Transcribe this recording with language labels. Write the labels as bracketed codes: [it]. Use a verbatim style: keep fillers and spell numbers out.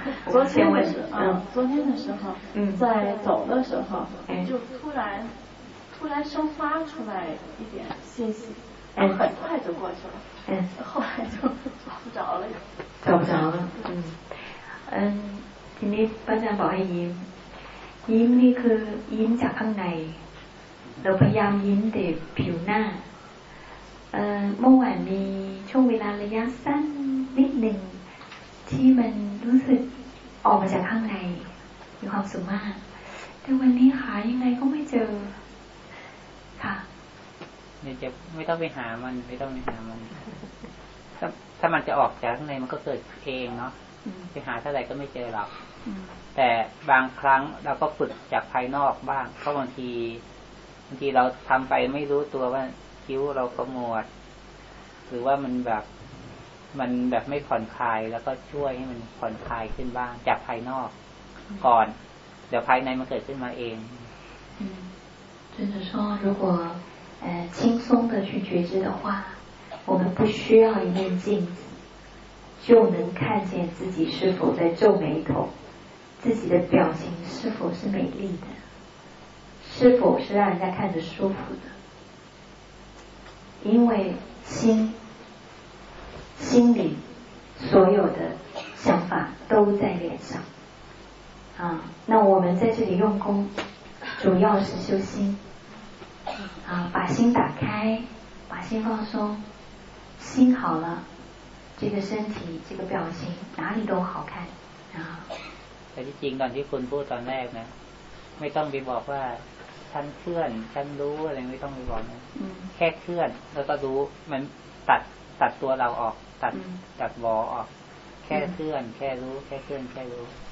[zh] 昨天的时候，嗯，昨天的时候，嗯，在走的时候，嗯、就突然突然生发出来一点信息，嗯、很快就过去了，嗯，后来就找不着了，找不着了，嗯，嗯，今天班长 [th] บอกให้ยิ้ม，ยิ้มนี่คือยิ้มจากข้างในเราพยายามยิ้มเด็กผิวหน้าเอ่อเมื่อวานมีช่วงเวลาระยะสั้นนิดหนึ่งที่มันรู้สึกออกมาจากข้างในมีความสุขมากแต่วันนี้หายังไงก็ไม่เจอค่ะ เนี่ยจะไม่ต้องไปหามันไม่ต้องไปหามันถ้าถ้ามันจะออกจากข้างในมันก็เกิดเองเนาะไปหาเท่าไหร่ก็ไม่เจอหรอกแต่บางครั้งเราก็ฝึกจากภายนอกบ้างเพราะบางทีบางทีเราทำไปไม่รู้ตัวว่าคิ้วเราขมวดหรือว่ามันแบบมันแบบไม่ผ่อนคลายแล้วก็ช่วยให้มันผ่อนคลายขึ้นบ้างจากภายนอกก่อนเดี๋ยวภายในมันเกิดขึ้นมาเอง [zh] อืม就是说如果呃轻松的去觉知的话我们不需要一面镜子就能看见自己是否在皱眉头自己的表情是否是美丽的是否是让人家看着舒服的？因为心、心里所有的想法都在脸上啊。那我们在这里用功，主要是修心啊，把心打开，把心放松，心好了，这个身体、这个表情哪里都好看啊。但是 [th] จริงตอนที่คุณพูดตอนแรกนะไม่ต้องไปบอกว่าฉันเคลื่อนฉันรู้อะไรไม่ต้องไปบอกนะแค่เคลื่อนแล้วก็รู้มันตัดตัดตัวเราออกตัดตัดวอออกแค่เคลื่อนแค่รู้แค่เคลื่อนแค่รู้